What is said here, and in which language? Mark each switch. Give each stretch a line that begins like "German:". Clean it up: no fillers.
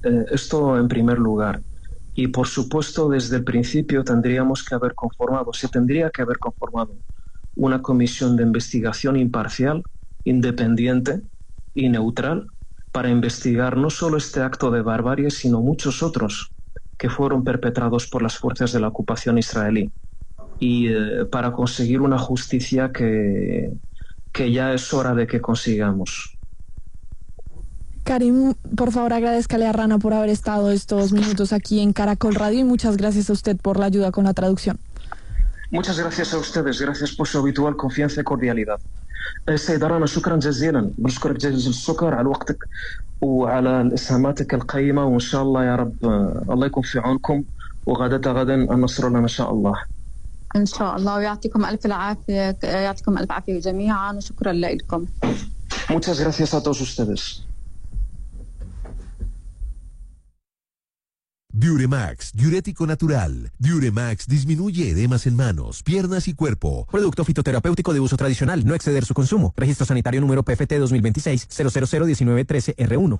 Spanish: Esto en primer lugar. Y por supuesto, desde el principio tendríamos que haber conformado, se tendría que haber conformado una comisión de investigación imparcial, independiente y neutral, para investigar no solo este acto de barbarie, sino muchos otros que fueron perpetrados por las fuerzas de la ocupación israelí, y para conseguir una justicia que ya es hora de que consigamos. Karim, por favor, agradézcale a Rana por haber estado estos minutos aquí en Caracol Radio, y muchas gracias a usted por la ayuda con la traducción. Muchas gracias a ustedes, gracias por su habitual confianza y cordialidad.
Arabic: سيد رانا شكرا جزيلا، بنشكرك جزيل الشكر على وقتك وعلى إسهاماتك القيمة، وإن شاء الله يا رب الله يكون في عونكم، وغدا غدا النصر لنا إن شاء الله. إن شاء الله، ويعطيكم ألف العافية، يعطيكم ألف عافية جميعا، وشكرا لكم.
Spanish: Muchas gracias a todos ustedes. Diuremax, diurético natural. Diuremax disminuye edemas en manos, piernas y cuerpo. Producto fitoterapéutico de uso tradicional, no exceder su consumo. Registro sanitario número PFT 2026-0001913R1.